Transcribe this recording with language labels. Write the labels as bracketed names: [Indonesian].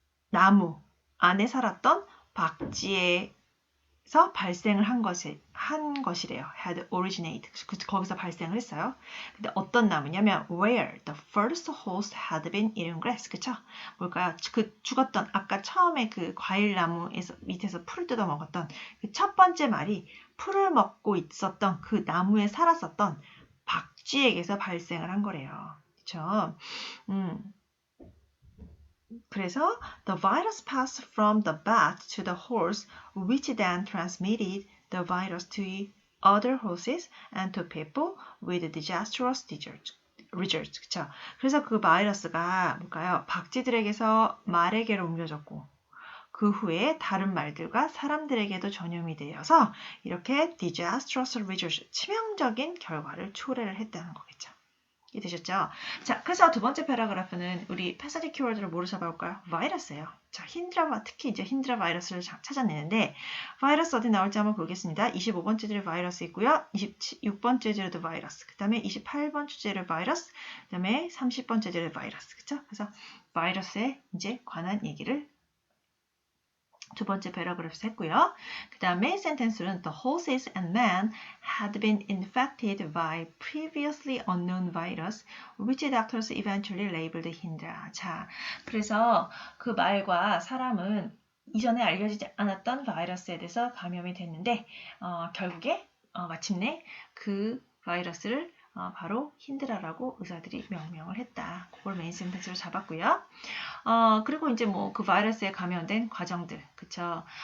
[Korean] 나무 안에 살았던 박쥐에서 발생을 한 것이래요. [English] had originated. [Korean] 거기서 발생을 했어요. 근데 어떤 나무냐면 [English] where the first horse had been eating grass. [Korean] 그쵸? 뭘까요? 그 죽었던 아까 처음에 그 과일나무에서 밑에서 풀을 뜯어 먹었던 그 첫 번째 말이 풀을 먹고 있었던 그 나무에 살았었던 박쥐에게서 발생을 한 거래요. 그쵸? 그래서 [English] the virus passed from the bat to the horse, which then transmitted the virus to other horses and to people with disastrous results. [Korean] 그쵸? 그래서 그 바이러스가 뭘까요? 박쥐들에게서 말에게로 옮겨졌고, 그 후에 다른 말들과 사람들에게도 전염이 되어서 이렇게 [English] disastrous results, [Korean] 치명적인 결과를 초래를 했다는 거겠죠. 이해되셨죠? 자, 그래서 두 번째 패러그래프는 우리 패시지 키워드를 뭐로 잡아올까요? 바이러스예요. 자, 힌드라, 특히 이제 힌드라 바이러스를 찾아내는데 바이러스 어디 나올지 한번 보겠습니다. 25번째 주제 바이러스 있고요. 26번째 주제도 바이러스, 그 다음에 28번 주제를 바이러스, 그 다음에 30번째 주제를 바이러스. 그쵸? 그래서 바이러스에 이제 관한 얘기를 두 번째 패러그래프에서 했고요. 그 다음에 센텐스는 [English] The horses and men had been infected by previously unknown virus, which doctors eventually labeled Hindra. [Korean] 자, 그래서 그 말과 사람은 이전에 알려지지 않았던 바이러스에 대해서 감염이 됐는데 결국에 마침내 그 바이러스를 바로 힌드라라고 의사들이 명명을 했다. 그걸 메인 센텐스로 잡았고요. 그리고 이제 뭐 그 바이러스에 감염된 과정들, 그쵸?